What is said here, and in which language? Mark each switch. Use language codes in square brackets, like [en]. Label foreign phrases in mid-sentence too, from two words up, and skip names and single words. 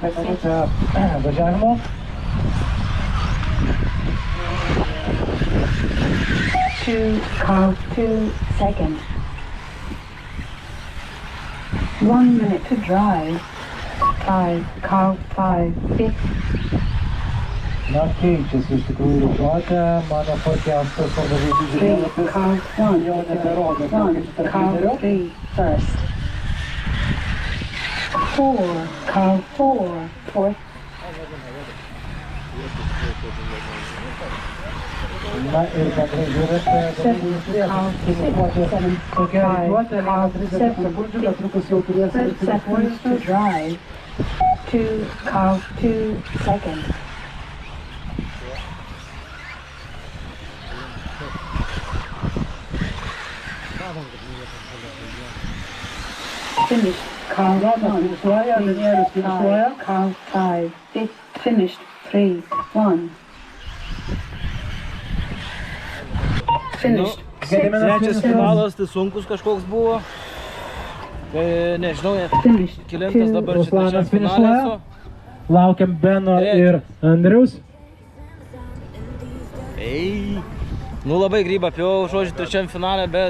[lt] Minutę važiavimo. [en] 2, car 2, second. 1 minute to drive. 5, car 5, fifth. [lt] Na, keičiasi iš tikrųjų rikiuotė, mano forecastas arba žaidžių [en] 3, [lt] žemėlapis [en] car 1, [lt] jau neberodo, [en] 1, car 3, first. 4, car 4, fourth. [lt] Na ir bendrai žiūrint, dalyviai turėtų tokia rikiuotė, 30 sekundžių, netrukus jau turės [en] 30 seconds to drive. 2, car 2, second. Finished. Car 1, [lt] finišuoja, Danielius finišuoja. [en] car 5, fifth. Finished. 3, 1. Finished. [lt] Trečias finalas, tai sunkus kažkoks buvo. Tai nežinau, [en] Finished. [lt] kelintas dabar čia Ruslanas trečiam finale finišuoja. esu. Laukiam Beno ir Andriaus. Nu labai grybą pjau, žodžiu, trečiam finale, bet